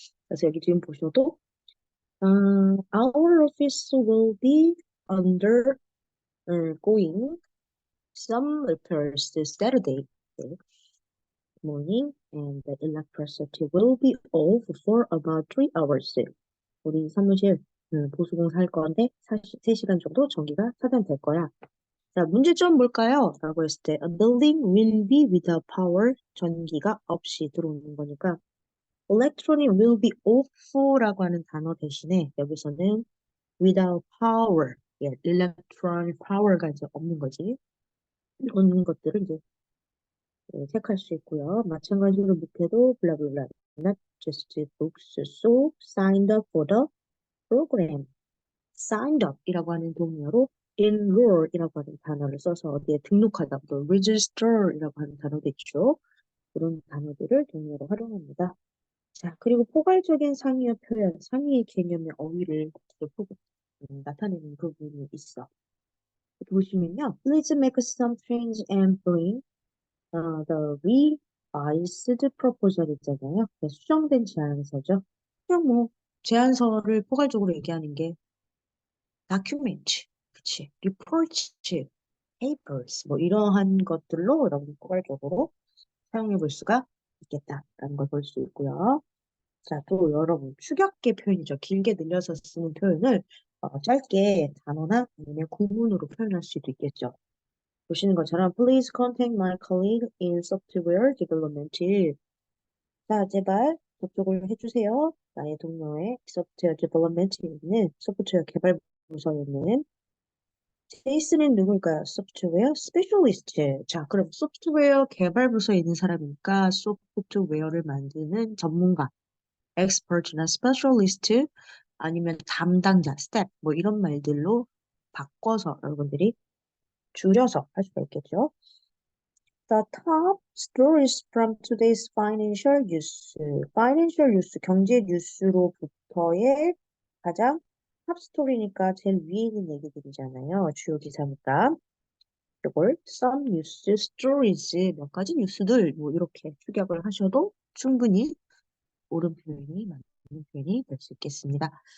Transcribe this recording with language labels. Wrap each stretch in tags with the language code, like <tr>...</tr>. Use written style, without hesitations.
<ko>그래서 여기 지금 보셔도</ko> <en>our office will be undergoing some repairs this Saturday morning, and the electricity will be off for about 3 hours.</en> <ko>우리 사무실 보수공사 할 건데 3시간 정도 전기가 차단될 거야. 자, 문제점 뭘까요? 라고 했을 때</ko> <en>A building will be without power.</en> <ko>전기가 없이 들어오는 거니까</ko> <en>electronic will be off</en> <ko>라고 하는 단어 대신에 여기서는 without power, 예, electronic power가 이제 없는 거지. 이런 것들을 이제 체크할 수 있고요. 마찬가지로 밑에도</ko> <en>blah blah blah, not just books, so signed up for the program.</en> <ko>signed up이라고 하는 동의어로 enroll이라고 하는 단어를 써서 어디에 등록하다, 또 register이라고 하는 단어도 있죠. 그런 단어들을 동의어로 활용합니다. 자, 그리고 포괄적인 상위어 표현, 상위의 개념의 어휘를 나타내는 부분이 있어. 보시면요.</ko> <en>Please make some change and bring the revised proposal</en> <ko>있잖아요. 네, 수정된 제안서죠. 그냥 뭐 제안서를 포괄적으로 얘기하는 게 document, 그치, report, papers, 뭐 이러한 것들로 여러분 포괄적으로 사용해 볼 수가 있겠다라는 걸 볼 수 있고요. 자, 또 여러분 축약계 표현이죠. 길게 늘려서 쓰는 표현을 짧게 단어나 아니면 구문으로 표현할 수도 있겠죠. 보시는 것처럼</ko> <en>Please contact my colleague in software development.</en> <ko>자, 제발 접촉을 해주세요. 나의 동료의 software development에 있는 소프트웨어 개발 부서에 있는 제이슨은 누굴까요? 소프트웨어 스페셜리스트. 자, 그럼 소프트웨어 개발 부서에 있는 사람이니까 소프트웨어를 만드는 전문가, 엑스퍼트나 스페셜리스트 아니면 담당자, 스텝 뭐 이런 말들로 바꿔서 여러분들이 줄여서 할 수가 있겠죠.</ko> <en>The top stories from today's financial news.</en> <ko>financial news, 경제 뉴스로부터의 가장 탑 스토리니까 제일 위에 있는 얘기들이잖아요. 주요 기사니까. 이걸 some news stories, 몇 가지 뉴스들 뭐 이렇게 축약을 하셔도 충분히 옳은 표현이 맞는 표현이 될 수 있겠습니다.</ko>